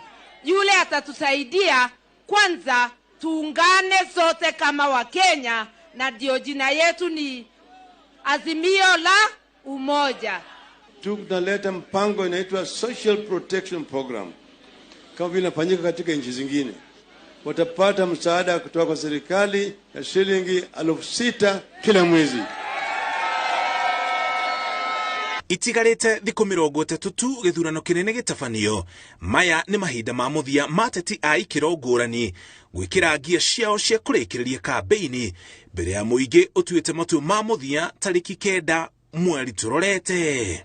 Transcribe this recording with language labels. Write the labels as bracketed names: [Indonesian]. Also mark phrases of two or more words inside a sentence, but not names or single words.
[Swahili] Yule atatusaidia kwanza tuungane sote kama Wakenya, na ndio jina yetu ni Azimio la Umoja. Tunaleta mpango inaitwa [English] Social Protection Program. [Swahili] Kama vile inafanyika katika nchi zingine. Watapata msaada kutoka kwa serikali ya shilingi 6,000 kila mwezi. [Kikuyu] Itigarĩte thikũ 30 tu gĩthurano kĩnene gĩtabanio. Maya nĩ mahinda ma mũthia mateti a ikĩro ngũrani gwĩkĩra ngia ciao cia kũrĩkĩrĩria kambĩini mbere ya mũingĩ ũtuĩte matua ma mũthia tarĩki 9 mweri tũrorete.